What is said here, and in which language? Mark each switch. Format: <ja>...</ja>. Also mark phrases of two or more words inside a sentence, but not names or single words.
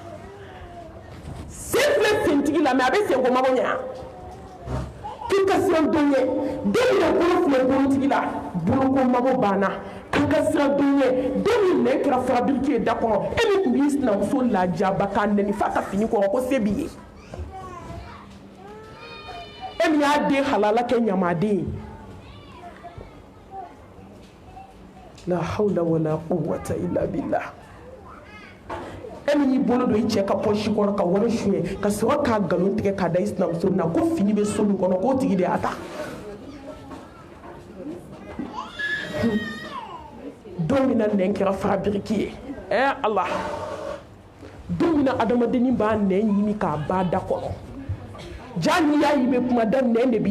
<bm>sen filɛ sentigi la mɛ a bɛ senko mago ɲɛ k'i ka siran dɔ ɲɛ dɔ min bolo filɛ bolotigi la boloko mago banna k'i ka siran dɔ ɲɛ dɔ min nɛn kɛra farabiriki ye da kɔnɔ e min tun b'i sinamuso lajaba k'a nɛni f'a ka fini kɔrɔ ko se b'i ye e min y'a den halala kɛ ɲamaden ye</bm> <ar>لا حول ولا قوة إلا بالله</ar> <bm>e min y'i bolo don i cɛ ka pɔsi kɔnɔ ka wari suɲɛ ka sɔrɔ k'a nkalon tigɛ k'a da i sinamuso na ko fini bɛ so min kɔnɔ k'o tigi de y'a ta don min na nɛn kɛra farabiriki ye ala don min na adamadennin b'a nɛn ɲimi k'a ba da kɔnɔ ja n'i y'a ye i bɛ kuma da nɛn de b'i</bm>